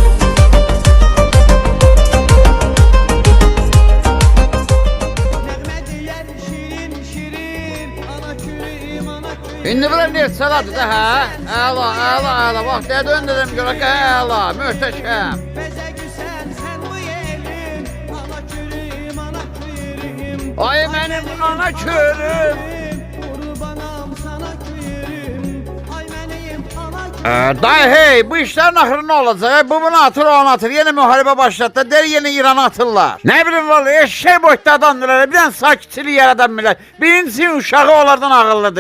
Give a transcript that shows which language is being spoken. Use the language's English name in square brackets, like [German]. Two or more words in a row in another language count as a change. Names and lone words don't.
[Azerbaijani] İndi bura Neftçaladır da hə? Əla, əla, əla, bax dədən dedim görə ki, əla, möhtəşəm. Ay mənim ana körüm. [Turkish] Dayı hey, bu işlerin axırı ne olacak? [Azerbaijani] Bu bunu atır, o onu atır. [Turkish] Yeni müharibə başlatdı, der yeni İran'a atırlar. Ne bileyim vallahi, eşek boyutda adamdırlar. [Azerbaijani] Bir tane sakitçiliği yaradan millet. Birincisinin uşağı onlardan ağıllıdır.